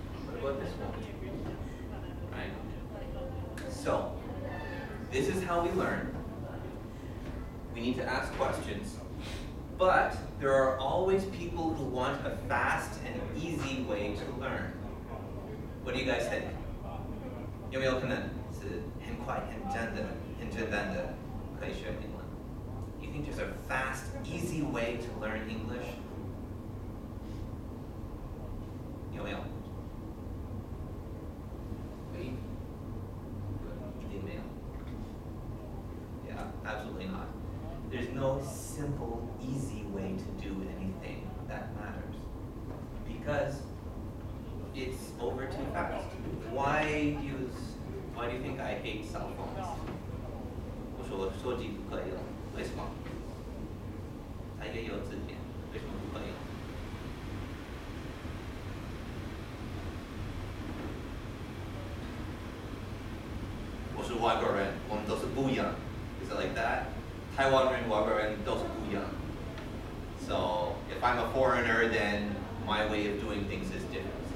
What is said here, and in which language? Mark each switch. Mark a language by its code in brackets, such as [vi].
[en] What about this one? Right? So, this is how we learn. We need to ask questions. But there are always people who want a fast and easy way to learn. What do you guys think? [zh] 有没有可能是很快、很简单的可以学英文? [en] You think there's a fast, easy way to learn English? [zh] 有没有? [en] Wait. Good. [zh] 一定没有. [en] Yeah, absolutely not. There's no simple, easy way to do anything that matters because it's over too fast. Why do you think I hate cell phones? [zh] 我说手机不可以了，为什么？它也有字典，为什么不可以了？我是外国人，我们都是不一样。 [en] Is it like that? [zh] 台湾人、外国人都是不一样。 [en] So if I'm a foreigner, then my way of doing things is different.